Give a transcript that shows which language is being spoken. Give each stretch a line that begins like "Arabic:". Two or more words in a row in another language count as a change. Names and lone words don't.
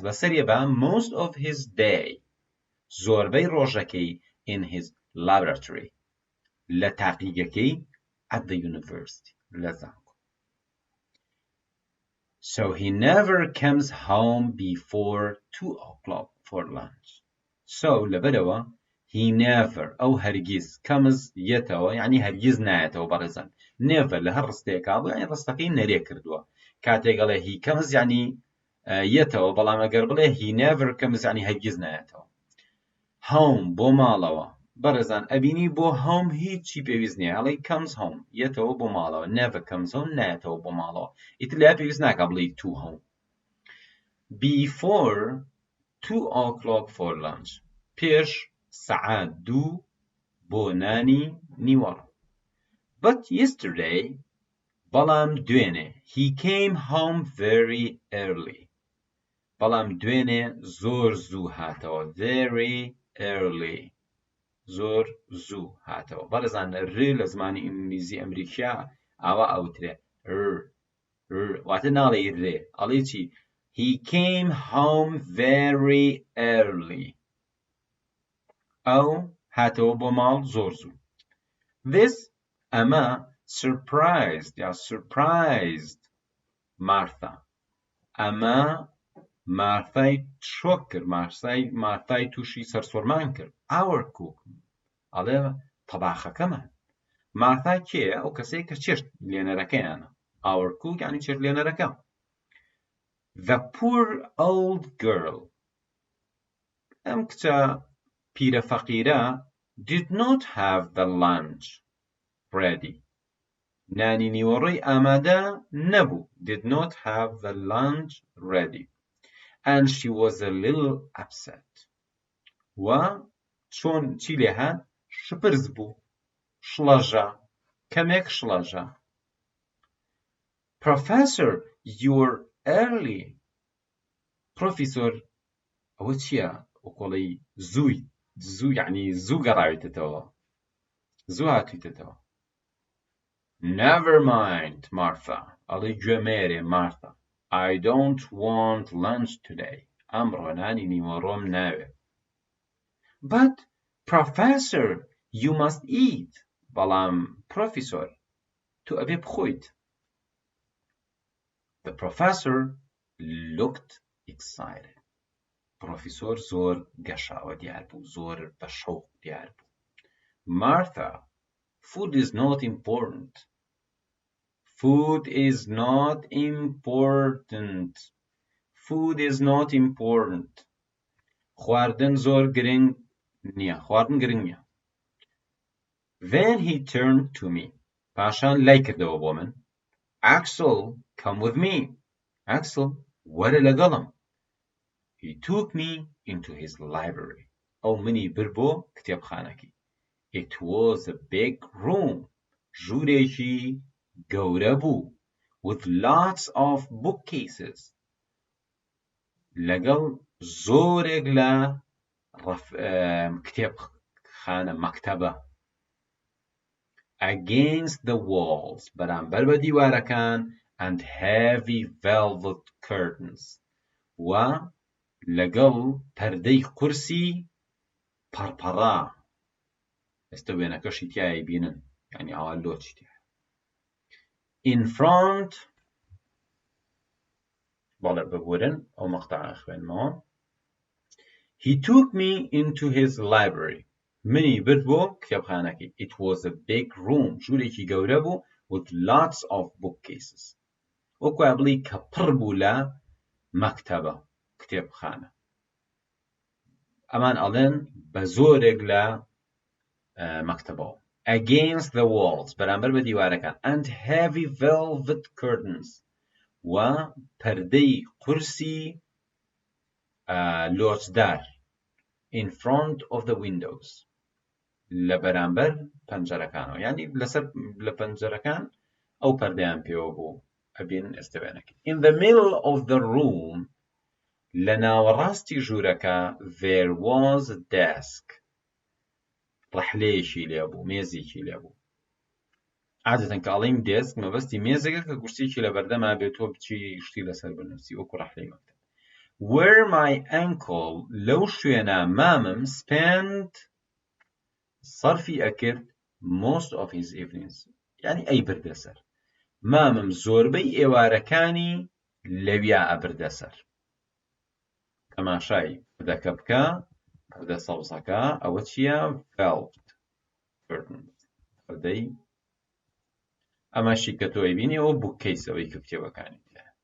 Central Kurdish: بەسەری ئەبات
English: most of his day.
Central Kurdish: زۆربەی ڕۆژەکەی
English: in his laboratory.
Central Kurdish: لە تاقیگەکەی
English: at the university.
Central Kurdish: لە زانکۆ.
English: So he never comes home before 2 o'clock for lunch.
Central Kurdish: So لەبەرەوە
English: he never
Central Kurdish: ئەو هەرگیز comes یەتەوە یعنی هەرگیز نایەتەوە بەڕێزان. never لە هەر ڕستەیەکا بوو یعنی ڕستەکەی نەرێ کردووە. کاتێک ئەڵێ
English: he comes
Central Kurdish: یعنی یەتەوە بەڵام ئەگەر بڵێ
English: he never comes
Central Kurdish: یعنی هەرگیز نایەتەوە. home بۆ ماڵەوە. بەڕێزان ئەبینی بۆ home هیچی پێویست نییە. ئەڵێ
English: comes home
Central Kurdish: یەتەوە بۆ ماڵەوە.
English: never comes home
Central Kurdish: نایەتەوە بۆ ماڵەوە. ئیتر لە پێویست ناکە بڵێ
English: to home. Before 2 o'clock for lunch.
Central Kurdish: پێش سەعات 2 بۆ نانی نیوەڕۆ.
English: But yesterday
Central Kurdish: بەڵام دوێنێ
English: he came home very early.
Central Kurdish: بەڵام دوێنێ زۆر زوو هاتەوە. very early. زۆر زوو هاتەوە. بەڕێزان ڕێ لە زمانی ئینگلیزی ئەمریکا ئاوا ئەوترێ واتە ناڵێ ڕێ. ئەڵێ چی؟
English: He came home very early.
Central Kurdish: ئەو هاتەوە بۆ ماڵ زۆر زوو.
English: This ئەمە surprised یا surprised Martha.
Central Kurdish: ئەمە مارتای شۆک کرد. مارتای تووشی سەرسوڕمان کرد.
English: Our cook.
Central Kurdish: ئەڵێ تەباخەکەمان. مارتا کێیە؟ ئەو کەسەیە کە چێشت لێنەرەکەیانە.
English: Our cook
Central Kurdish: یعنی چێشت لێنەرەکە.
English: The poor old girl.
Central Kurdish: ئەم کچە پیرە فەقیرە
English: did not have the lunch ready.
Central Kurdish: نانی نیوەڕۆی ئامادە نەبوو.
English: did not have the lunch ready. And she was a little upset.
Central Kurdish: و چۆن چی لێ هات؟ شپرز بوو. شڵەژە. کەمێک شڵەژە.
English: Professor, you're early.
Central Kurdish: پرۆفیسۆر ئەوە چییە؟ وەکۆڵی زوو یعنی زوو گەڕاویتەوە. زوو هاتوویتەوە.
English: Never mind, Martha.
Central Kurdish: ئەڵێ گوێمێرێ مارتا.
English: I don't want lunch today.
Central Kurdish: ئەمڕۆ نانی نیوەڕۆم ناوێت.
English: But, Professor, you must eat.
Central Kurdish: بەڵام پرۆفیسۆر تو ئەبێ بخۆیت.
English: The professor looked excited.
Central Kurdish: پرۆفیسۆر زۆر گەشاوە دیار بوو، زۆر بە شەوق دیار بوو.
English: Martha, food is not important. Food is not important. Food is not important.
Central Kurdish: خواردن زۆر گرنگ نییە. خواردن گرنگ نییە.
English: Then he turned to me.
Central Kurdish: پاشان لای کردەوە بۆ من.
English: Axel, come with me. Axel,
Central Kurdish: وەرە لەگەڵم.
English: He took me into his library.
Central Kurdish: ئەو منی بر بۆ کتێبخانەکەی.
English: It was a big room.
Central Kurdish: ژوورێکی گەورە بوو.
English: With lots of bookcases.
Central Kurdish: لەگەڵ زۆرێک لە کتێبخانە مەکتەبە.
English: Against the walls.
Central Kurdish: بەرامبەر بە دیوارەکان
English: and heavy velvet curtains.
Central Kurdish: و لەگەڵ پەردەی قورسی پەڕپەڕا. ئێستا وێنەکەشی تیایە بینن. یعنی ئاوا لۆچی تیایە.
English: In front.
Central Kurdish: بەڵێ ببورن ئەو مەقتەعە خوێنمەوە.
English: He took me into his library.
Central Kurdish: منی برد بۆ کتێبخانەکەی.
English: It was a big room.
Central Kurdish: ژوورێکی گەورە بوو
English: with lots of bookcases.
Central Kurdish: وەکوای بڵی کە پڕ بوو لە مەکتەبە کتێبخانە. ئەمان ئەڵێن بە زۆرێک لە مەکتەبەوە.
English: Against the walls.
Central Kurdish: بەرامبەر بە دیوارەکان.
English: And heavy velvet curtains.
Central Kurdish: و پەردەی قورسی لۆچدار.
English: In front of the windows.
Central Kurdish: لە بەرامبەر پەنجەرەکانەوە. یعنی لەسەر لە پەنجەرەکان ئەو پەردەیان پێوە بوو. ئەبین ئێستاوێنەکە.
English: In the middle of the room.
Central Kurdish: لە ناوەڕاستی ژوورەکە
English: there was a desk.
Central Kurdish: ڕەحلەیەکی لێبوو. مێزێکی لێبوو. عادەتەن کە ئەڵێم دێسک مەبەستی مێزێکە کە گورسێکی لە بەردەما بێتەوە بچی شتی لەسەر بنووسی وەکو ڕەحلەی مەکتەب.
English: Where my uncle
Central Kurdish: لەو شوێنە مامم
English: spent
Central Kurdish: صەرفی ئەکرد
English: most of his evenings.
Central Kurdish: یعنی ئەی بردەسەر. مامم زۆربەی ئێوارەکانی لەویا ئەبردەسەر. تەماشای پردەکە بکە. پردە سەوزەکە ئەوە چییە؟
English: velvet curtains.
Central Kurdish: پردەی ئەمەشی کە تۆ ئەیبینی ئەوە بووکەیسەوەی کە کتێبەکانی تایە.